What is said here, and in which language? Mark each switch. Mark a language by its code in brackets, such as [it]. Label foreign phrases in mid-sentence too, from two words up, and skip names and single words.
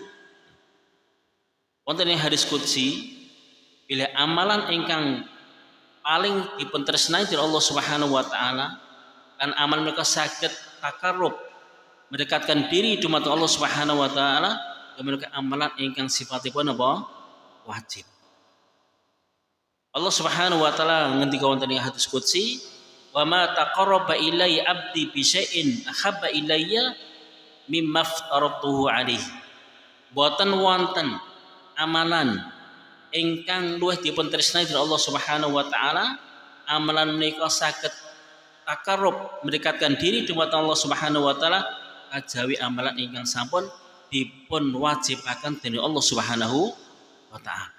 [jv] Wonten ing hadis qudsi bilih amalan ingkang paling dipun tresnani dening Allah [ar] سبحانه وتعالى [jv] kan amal menika saged takarrub mendekatkan diri dumateng Allah [ar] سبحانه وتعالى [jv] menika amalan ingkang sifatipun apa? Wajib. Allah [ar] سبحانه وتعالى [jv] ngendika wonten ing hadis qudsi, [ar] "وما تقرب إليّ عبدي بشيء أحب إليّ مما افترضته عليه." [jv] Boten wonten amalan ingkang luwih dipun tresnani dening Allah [ar] سبحانه وتعالى, [jv] amalan menika saged takarrub mendekatkan diri dumateng Allah [ar] سبحانه وتعالى [jv] kajawi amalan ingkang sampun dipun wajibaken dening Allah [ar] سبحانه وتعالى.